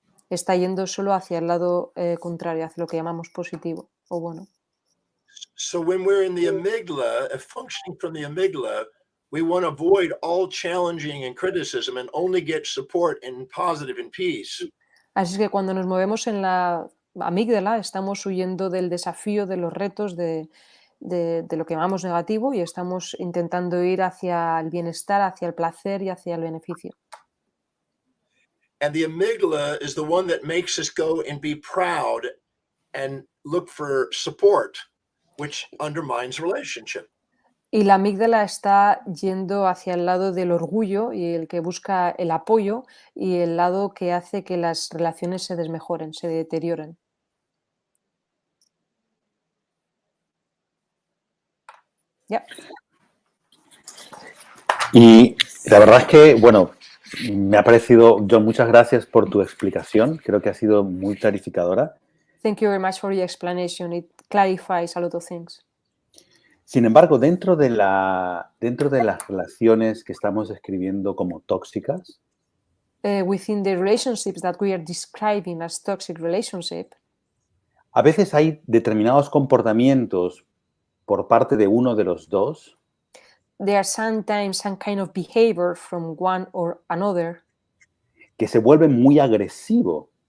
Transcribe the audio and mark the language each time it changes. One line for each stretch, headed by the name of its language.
Spanish: Está yendo solo hacia el lado contrario, hacia lo que llamamos positivo o bueno.
English: So when we're in the amygdala, functioning from the amygdala, we want to avoid all challenging and criticism and only get support and positive and peace.
Spanish: Así es que cuando nos movemos en la amígdala estamos huyendo del desafío, de los retos, de lo que llamamos negativo y estamos intentando ir hacia el bienestar, hacia el placer y hacia el beneficio.
English: And the amygdala is the one that makes us go and be proud and look for support, which undermines relationship.
Spanish: Y la amígdala está yendo hacia el lado del orgullo y el que busca el apoyo y el lado que hace que las relaciones se desmejoren, se deterioren.
English: Yeah.
Spanish: Y la verdad es que, bueno, me ha parecido, John, muchas gracias por tu explicación. Creo que ha sido muy clarificadora.
English: Thank you very much for your explanation. It clarifies a lot of things.
Spanish: Sin embargo, dentro de las relaciones que estamos describiendo como tóxicas,
English: Within the relationships that we are describing as toxic relationship,
Spanish: a veces hay determinados comportamientos por parte de uno de los dos
English: there are sometimes some kind of behavior from one or another
Spanish: que se vuelven muy agresivos.